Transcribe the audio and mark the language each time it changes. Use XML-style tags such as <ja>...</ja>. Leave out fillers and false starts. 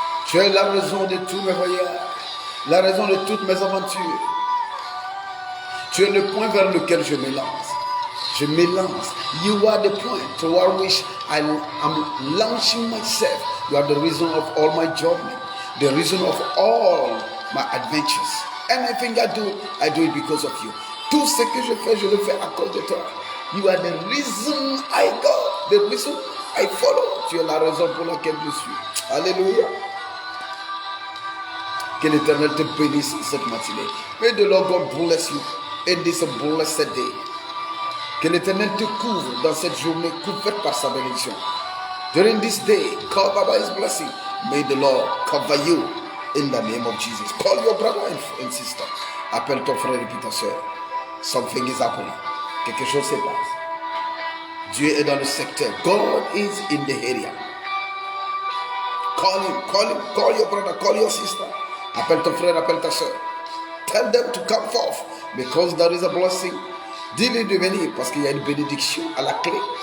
<fr>Tu es la raison de tous mes voyages, la raison de toutes mes aventures. Tu es le point vers lequel je me lance. Je me lance.</fr> <en>You are the point toward which I am launching myself. You are the reason of all my journey, the reason of all my adventures. Anything I do it because of you.</en> <fr>Tout ce que je fais le fais à cause de toi.</fr> <en>You are the reason I go, the reason I follow.</en> <fr>Tu es la raison pour laquelle je suis. Alléluia. Que l'Éternel te bénisse cette matinée.</fr> <en>May the Lord God bless you in this blessed day.</en> <fr>Que l'Éternel te couvre dans cette journée couverte par sa bénédiction.</fr> <en>During this day, covered by His blessing, may the Lord cover you in the name of Jesus. Call your brother and sister.</en> <fr>Appelle ton frère et puis ta soeur.</fr> <en>Something is happening.</en> <fr>Quelque chose se passe. Dieu est dans le secteur.</fr> <en>God is in the area. Call him, call your brother, call your sister.</en> <fr>Appelle ton frère, appelle ta soeur.</fr> <en>Tell them to come forth because there is a blessing.</en> <fr>Dis-lui de venir parce qu'il y a une bénédiction à la clé.</fr>